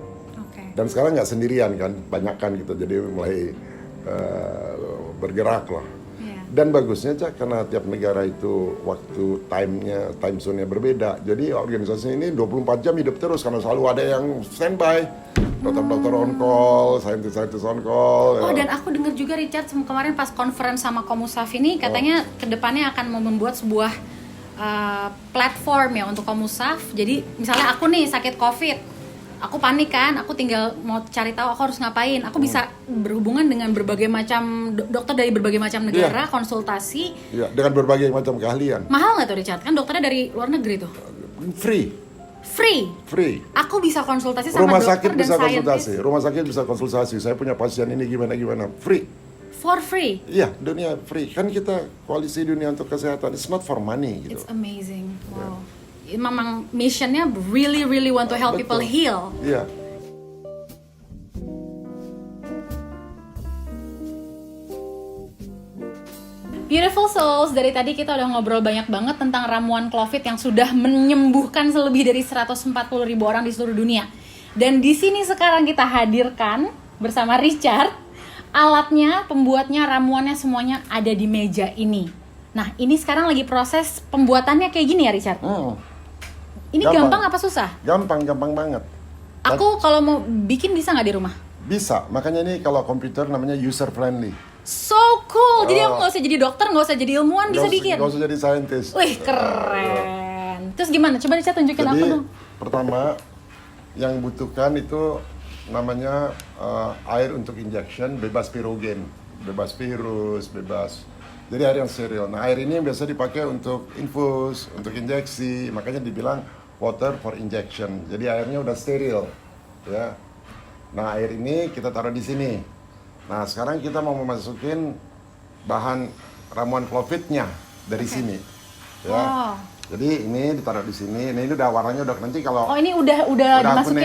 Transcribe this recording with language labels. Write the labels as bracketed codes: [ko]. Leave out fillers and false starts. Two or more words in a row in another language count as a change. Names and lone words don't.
[id] Dan sekarang nggak sendirian kan, banyak kan gitu, jadi mulai bergerak lah. Dan bagusnya Cak, karena tiap negara itu waktu [en] time zone- [id] nya berbeda. Jadi organisasi ini 24 jam hidup terus karena selalu ada yang standby. Dokter-dokter [en] on call, [id] saintis-saintis [en] on call. [id] Oh, dan aku dengar juga Richard kemarin pas conference sama Komusaf ini katanya kedepannya akan membuat sebuah platform ya untuk Komusaf. Jadi misalnya aku nih sakit COVID, aku panik kan, aku tinggal mau cari tahu aku harus ngapain. Aku bisa berhubungan dengan berbagai macam dokter dari berbagai macam negara, konsultasi. Iya, dengan berbagai macam keahlian. Mahal nggak tuh Richard? Kan dokternya dari luar negeri tuh. Free. Aku bisa konsultasi sama Rumah dokter sakit dan bisa scientist. konsultasi. Rumah sakit bisa konsultasi. Saya punya pasien ini gimana. Free. [en] For free. [id] Iya, dunia free. Kan kita koalisi dunia untuk kesehatan. [en] It's not for money gitu. It's amazing. Wow. [id] Memang missionnya [en] really want to help people heal. [id] Iya. [en] Beautiful souls, [id] dari tadi kita udah ngobrol banyak banget tentang ramuan Clovit yang sudah menyembuhkan lebih dari 140.000 orang di seluruh dunia. Dan di sini sekarang kita hadirkan bersama Richard alatnya, pembuatnya, ramuannya semuanya ada di meja ini. Nah, ini sekarang lagi proses pembuatannya kayak gini ya Richard? Ini gampang apa susah? Gampang banget. Aku kalau mau bikin bisa nggak di rumah? Bisa, makanya ini kalau komputer namanya user friendly. [en] So cool, [id] jadi aku nggak usah jadi dokter, nggak usah jadi ilmuwan, bisa bikin. Nggak usah jadi saintis. Wih, keren. Terus gimana? Coba Richard tunjukin aku dong. Pertama, yang butuhkan itu namanya air untuk injection, bebas pirogen, bebas virus, bebas. Jadi air yang steril. Nah, air ini biasa dipakai untuk infus, untuk injeksi, makanya dibilang [en] water for injection. [id] Jadi airnya udah steril, ya. Nah, air ini kita taruh di sini. Nah, sekarang kita mau memasukin bahan ramuan Clovitnya dari sini, ya. Jadi ini ditaruh di sini. Ini udah warnanya udah nanti kalau. Oh, ini udah dimasukin